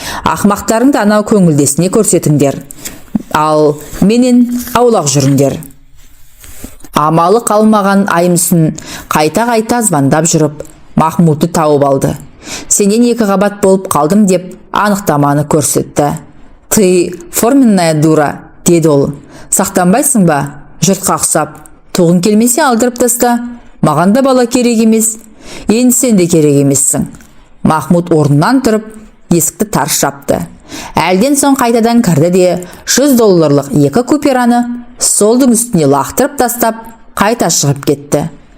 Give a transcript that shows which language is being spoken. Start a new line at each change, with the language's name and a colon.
Kazakh: Ақмақтарыңды анау көңілдесіне көрсетіңдер, ал менен аулақ жүріңдер. Амалы қалмаған Аймүсін қайта-қайта звондап жүріп, Махмудты тауып алды. Сенен 2 қабат болып қалдым деп анықтаманы көрсетті.
Russian: Ты форменная дура,
Kazakh: деді ол. Сақтанбайсың ба? Жұртқа ұқсап. Туғын келмесе алдырып таста. Маған да бала керек емес. Енді сен де керек емессің. Махмуд орнынан тұрып, есікті тарс жапты. Әлден соң қайтадан кірді де $100 2 купюраны столдың үстіне лақтырып тастап, қайта шығып кетті.